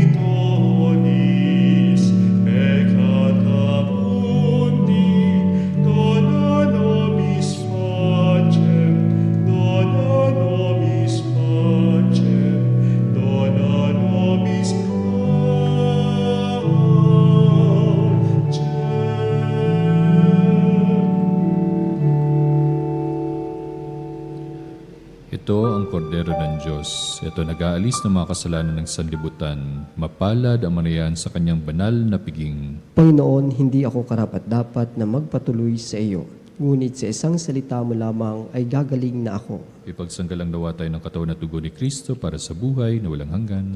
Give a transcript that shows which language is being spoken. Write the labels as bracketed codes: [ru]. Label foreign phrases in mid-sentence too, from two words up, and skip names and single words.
[la] donis peccata mundi, dona nobis pacem, dona nobis pacem, dona nobis pacem. [tl] Ito ang kordero ng Diyos. Ito nag-aalis ng mga kasalanan ng sanlibutan. Mapalad ang manayan sa kanyang banal na piging. Panginoon, hindi ako karapat-dapat na magpatuloy sa iyo. ngunit sa isang salita mo lamang ay gagaling na ako. Ipagsanggalang nawa tayo ng katawan at dugo ni Kristo para sa buhay na walang hanggan.